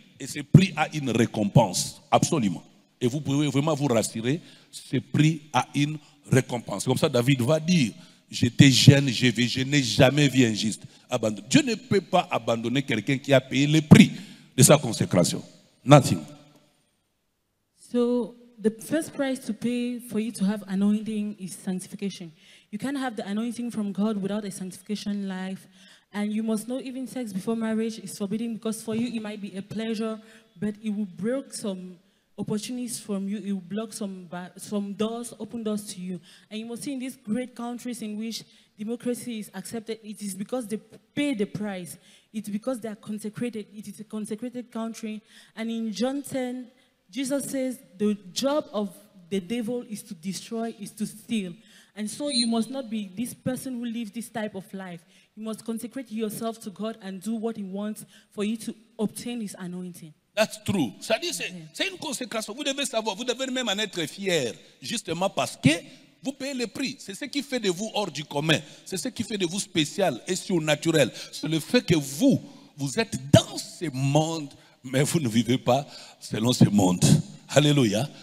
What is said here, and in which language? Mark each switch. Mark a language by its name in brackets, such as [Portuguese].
[French] Et ce prix a une récompense, absolument. Et vous pouvez vraiment vous rassurer, ce prix a une récompense. Comme ça, David va dire, j'étais jeune, je n'ai jamais vu un juste abandonné. Dieu ne peut pas abandonner quelqu'un qui a payé le prix de sa consécration. [English] Nothing. So, the first price to pay for you to have anointing is sanctification. You can't have the anointing from God without a sanctification life. And you must know even sex before marriage is forbidden because for you it might be a pleasure, but it will break some opportunities from you. It will block some doors, open doors to you. And you must see in these great countries in which democracy is accepted, it is because they pay the price. It's because they are consecrated. It is a consecrated country. And in John 10, Jesus says the job of the devil is to destroy, is to steal. And so you must not be this person who lives this type of life. You must consecrate yourself to God and do what He wants for you to obtain His anointing. That's true. [French] C'est-à-dire, c'est une consécration. Vous devez savoir, vous devez même en être fier, justement parce que vous payez le prix. C'est ce qui fait de vous hors du commun. C'est ce qui fait de vous spécial et surnaturel. C'est le fait que vous êtes dans ce monde, mais vous ne vivez pas selon ce monde. Alléluia.